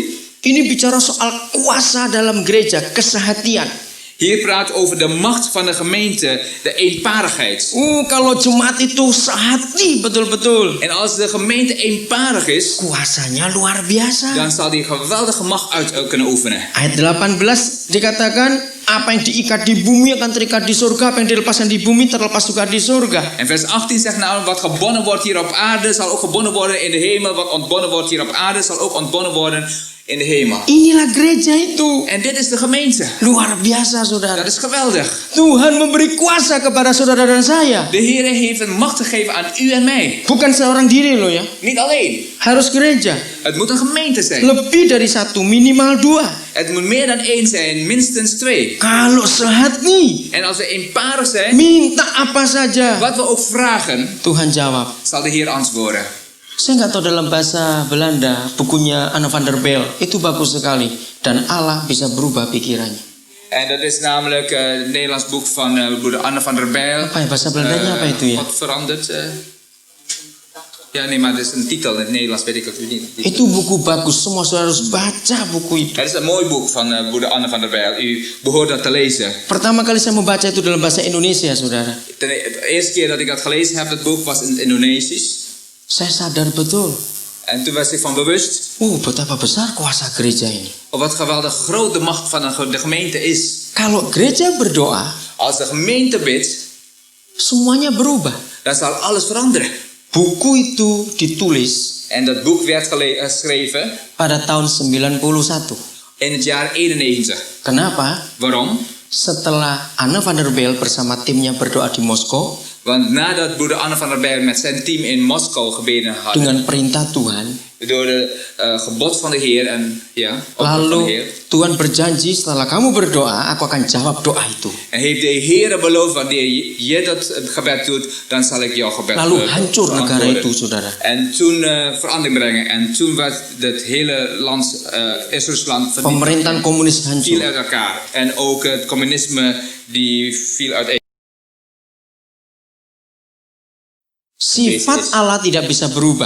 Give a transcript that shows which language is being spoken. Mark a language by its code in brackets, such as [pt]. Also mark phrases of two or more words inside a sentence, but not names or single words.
[id] Ini bicara soal kuasa dalam gereja, kesehatian. [nl] Hier praat over de macht van de gemeente, de eenparigheid. [id] Kalau jemaat itu sehati betul-betul. [nl] En als de gemeente eenparig is, [id] Kuasanya luar biasa. [nl] dan zal die geweldige macht uit kunnen oefenen. [id] Ayat 18 dikatakan, apa yang diikat di bumi akan terikat di surga, apa yang dilepaskan di bumi terlepas juga di surga. [nl] En vers 18 zegt nou, wat gebonden wordt hier op aarde, zal ook gebonden worden in de hemel. Wat ontbonden wordt hier op aarde, zal ook ontbonden worden in de hemel. [id] Inilah gereja itu. [nl] En dit is de gemeente. [id] Luar biasa, saudara. [nl] Dat is geweldig. [id] Tuhan memberi kuasa kepada saudara dan saya. [nl] De Heer heeft een macht gegeven aan u en mij. [id] Bukan seorang diri loh ya. [nl] Niet alleen. [id] Harus gereja. [nl] Het moet een gemeente zijn. [id] Lebih dari 1, minimal 2. [nl] Het moet meer dan 1 zijn, minstens 2. [id] Kalau sehati, [nl] En als we eenparig zijn, [id] minta apa saja, [nl] wat we ook vragen, [id] Tuhan jawab. [nl] zal de Heer antwoorden. [id] Saya nggak tahu dalam bahasa Belanda, bukunya Anne van der Bijl itu bagus sekali, dan Allah bisa berubah pikirannya. [nl] En dat is namelijk het Nederlands boek van broeder Anne van der Bijl. [id] Apa ya bahasa Belandanya apa itu ya? [nl] God verandert. Ja, nee, maar dat is een titel in het Nederlands, weet ik ook niet. [id] Itu buku bagus, semua saudara harus baca buku itu. [nl] Het is een mooi boek van broeder Anne van der Bijl. U behoort dat te lezen. [id] Pertama kali saya membaca itu dalam bahasa Indonesia, saudara. [nl] De eerste keer dat ik dat gelezen heb, het boek was in het Indonesisch. [id] Saya sadar betul. [nl] En toen was ik van bewust. [id] Betapa besar kuasa gereja ini. [nl] Wat geweldig groot de macht van de gemeente is. [id] Kalau gereja berdoa, [nl] Als de gemeente bidt, [id] semuanya berubah. [nl] dan zal alles veranderen. [id] Buku itu ditulis [nl] En dat boek werd geschreven [id] pada tahun 91. [nl] in het jaar 91. [id] Kenapa? [nl] Waarom? [id] Setelah Anne van der Bijl bersama timnya berdoa di Moskow, [nl] Want nadat broeder Anne van der Bijl met zijn team in Moskou gebeden had, [id] dengan perintah Tuhan, [nl] door de gebod van de Heer en ja, opdracht van de [id] lalu [nl] Heer. [id] Tuhan berjanji setelah kamu berdoa, aku akan jawab doa itu. [nl] En heeft de Heer beloofd, wanneer je dat gebed doet, dan zal ik jouw gebed [id] Lalu hancur negara [nl] beantwoorden. [id] itu, saudara. [nl] En toen verandering brengen. En toen werd het hele land, Israël, [id] Pemerintahan komunis [nl] viel [id] hancur. [nl] uit elkaar. En ook het communisme die viel uiteen. [id] Sifat Allah tidak bisa berubah.